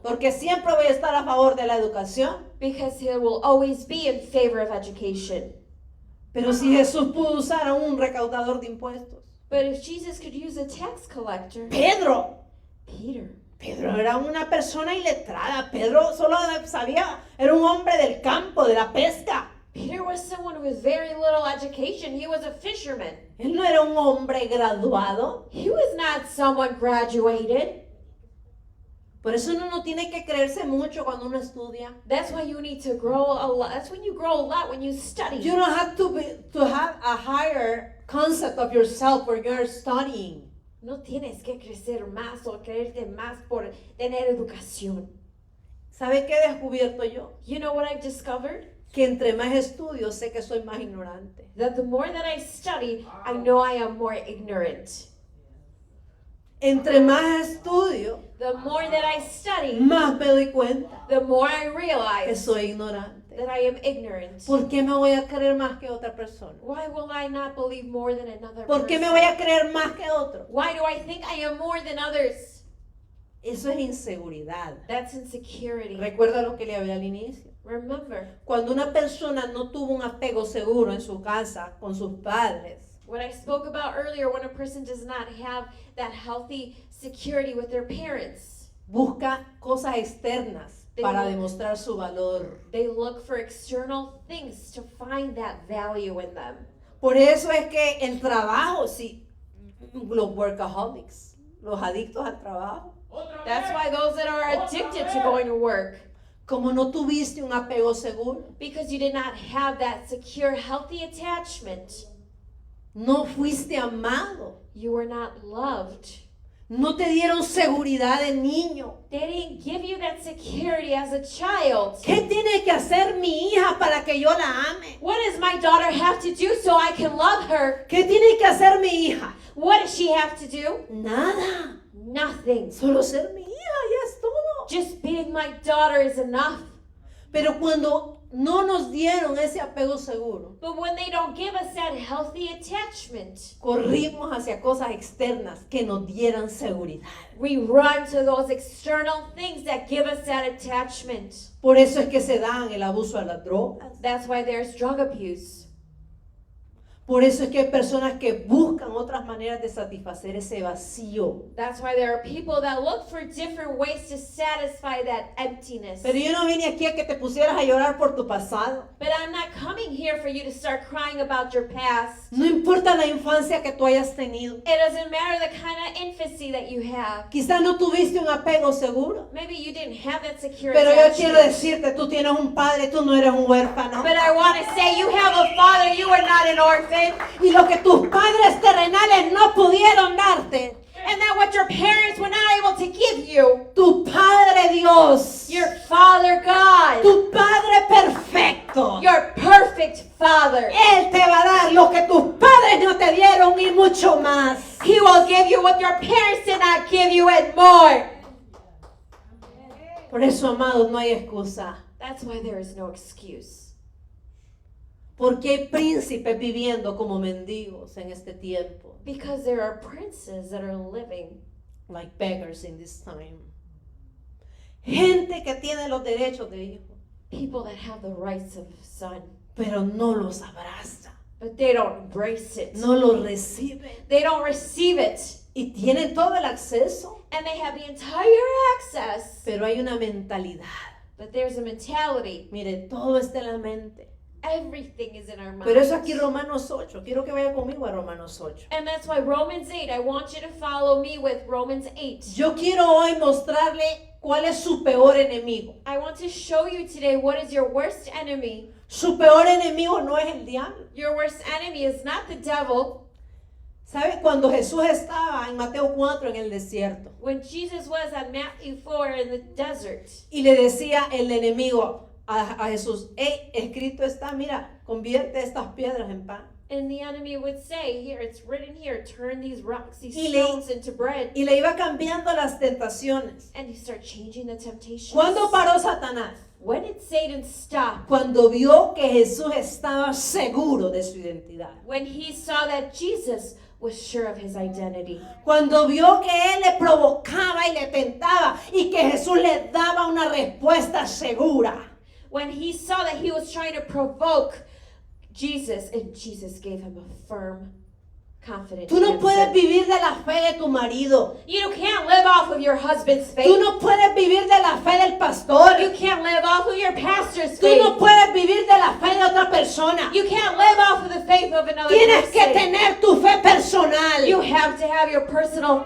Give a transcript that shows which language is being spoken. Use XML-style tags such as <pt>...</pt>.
<es>Porque siempre voy a estar a favor de la educación.</es> <en>because he will always be in favor of education.</en> <es>Pero si Jesús pudo usar a un recaudador de impuestos.</es> <en>But if Jesus could use a tax collector,</en> <es>Pedro.</es> <en>Peter.</en> <es>Pedro era una persona iletrada. Pedro solo sabía, era un hombre del campo, de la pesca.</es> <en>Peter was someone with very little education. He was a fisherman.</en> <es>Él no era un hombre graduado.</es> <en>He was not someone graduated.</en> <es>Por eso uno no tiene que creerse mucho cuando uno estudia.</es> <en>That's why you need to grow a lot. That's when you grow a lot, when you study. You don't have to have a higher concept of yourself when you're studying.</en> <es>No tienes que crecer más o creerte más por tener educación. ¿Sabe qué he descubierto yo?</es> <en>You know what I've discovered?</en> <es>Que entre más estudio sé que soy más ignorante.</es> <en>That the more that I study, I know I am more ignorant.</en> <es>Entre más estudio,</es> <en>The more that I study,</en> <es>más me doy cuenta</es> <en>the more I</en> <es>que</es> <en>realize</en> <es>soy ignorante.</es> <en>that I am ignorant.</en> <es>¿Por qué me voy a creer más que otra persona?</es> <en>Why will I not believe more than another</en> <es>¿Por qué me</es> <en>person?</en> <es>voy a creer más que otro?</es> <en>Why do I think I am more than others?</en> <es>Eso es inseguridad.</es> <en>That's insecurity.</en> <es>Recuerda lo que le hablé al inicio.</es> <en>Remember,</en> <es>Cuando una persona no tuvo un apego seguro en su casa con sus padres,</es> <en>what I spoke about earlier, when a person does not have that healthy security with their parents,</en> <es>busca cosas externas para demostrar su valor.</es> <en>they look for external things to find that value in them.</en> <es>Por eso es que el trabajo, sí, los workaholics, los adictos al trabajo,</es> <en>That's why those that are addicted to going to work,</en> <es>como no tuviste un apego seguro,</es> <en>because you did not have that secure, healthy attachment,</en> <es>no fuiste amado,</es> <en>you were not loved.</en> <es>no te dieron seguridad de niño.</es> <en>They didn't give you that security as a child.</en> <es>¿Qué tiene que hacer mi hija para que yo la ame?</es> <en>What does my daughter have to do so I can love her?</en> <es>¿Qué tiene que hacer mi hija?</es> <en>What does she have to do?</en> <es>Nada,</es> <en>Nothing.</en> <es>solo ser mi hija, ya es todo.</es> <en>Just being my daughter is enough.</en> <es>Pero cuando no nos dieron ese apego seguro,</es> <en>But when they don't give us that healthy attachment,</en> <es>corrimos hacia cosas externas que nos dieran seguridad.</es> <en>we run to those external things that give us that attachment.</en> <es>Por eso es que se dan el abuso a las drogas.</es> <en>That's why there's drug abuse.</en> <es>Por eso es que hay personas que buscan otras maneras de satisfacer ese vacío.</es> <en>That's why there are people that look for different ways to satisfy that emptiness.</en> <es>Pero yo no vine aquí a que te pusieras a llorar por tu pasado.</es> <en>But I'm not coming here for you to start crying about your past.</en> <es>No importa la infancia que tú hayas tenido.</es> <en>It doesn't matter the kind of infancy that you have.</en> <es>Quizás no tuviste un apego seguro.</es> <en>Maybe you didn't have that secure</en> <es>Pero yo quiero</es> <en>attachment.</en> <es>decirte, tú tienes un padre, tú no eres un huérfano.</es> <en>But I want to say you have a father, you are not an orphan.</en> <es>Y lo que tus padres terrenales no pudieron darte,</es> <en>And that what your parents were not able to give you,</en> <es>tu Padre Dios,</es> <en>your Father God,</en> <es>tu Padre perfecto,</es> <en>your perfect Father,</en> <es>Él te va a dar lo que tus padres no te dieron y mucho más.</es> <en>He will give you what your parents did not give you and more.</en> <es>Por eso, amados, no hay excusa.</es> <en>That's why there is no excuse.</en> <es>Porque hay príncipes viviendo como mendigos en este tiempo.</es> <en>Because there are princes that are living Like beggars in this time.</en> <es>Gente que tiene los derechos de hijo,</es> <en>people that have the rights of son,</en> <es>pero no los abraza,</es> <en>but they don't embrace it.</en> <es>no los recibe.</es> <en>They don't receive it.</en> <es>y tienen todo el acceso,</es> <en>and they have the entire access,</en> <es>pero hay una mentalidad.</es> <en>but there's a mentality.</en> <es>Mire, todo está en la mente.</es> <en>Everything is in our mind.</en> <es>Pero eso aquí Romanos 8. Quiero que vaya conmigo a Romanos 8.</es> <en>And that's why Romans 8, I want you to follow me with Romans 8.</en> <es>Yo quiero hoy mostrarle cuál es su peor enemigo.</es> <en>I want to show you today what is your worst enemy.</en> <es>Su peor enemigo no es el diablo.</es> <en>Your worst enemy is not the devil.</en> <es>¿Sabe? Cuando Jesús estaba en Mateo 4 en el desierto</es> <en>When Jesus was at Matthew 4 in the desert,</en> <es>y le decía el enemigo a Jesús, hey, escrito está, mira, convierte estas piedras en pan.</es> <en>and the enemy would say, here, it's written here, turn these rocks, these</en> <es>Y le-</es> <en>stones into bread.</en> <es>Y le iba cambiando las tentaciones.</es> <en>And you start changing the temptations.</en> <es>¿Cuándo paró Satanás?</es> <en>When did Satan stop?</en> <es>Cuando vio que Jesús estaba seguro de su identidad.</es> <en>When he saw that Jesus was sure of his identity.</en> <es>Cuando vio que él le provocaba y le tentaba y que Jesús le daba una respuesta segura.</es> <en>When he saw that he was trying to provoke Jesus, and Jesus gave him a firm, confident</en> <es>Tú no</es> <en>answer.</en> <es>puedes vivir de la fe de tu marido.</es> <en>You can't live off of your husband's faith.</en> <es>Tú no puedes vivir de la fe del pastor.</es> <en>You can't live off of your pastor's</en> <es>Tú</es> <en>faith.</en> <es>no puedes vivir de la fe de otra persona.</es> <en>You can't live off of the faith of another</en> <es>Tienes que</es> <en>person.</en> <es>tener tu fe personal.</es> <en>You have to have your personal</en>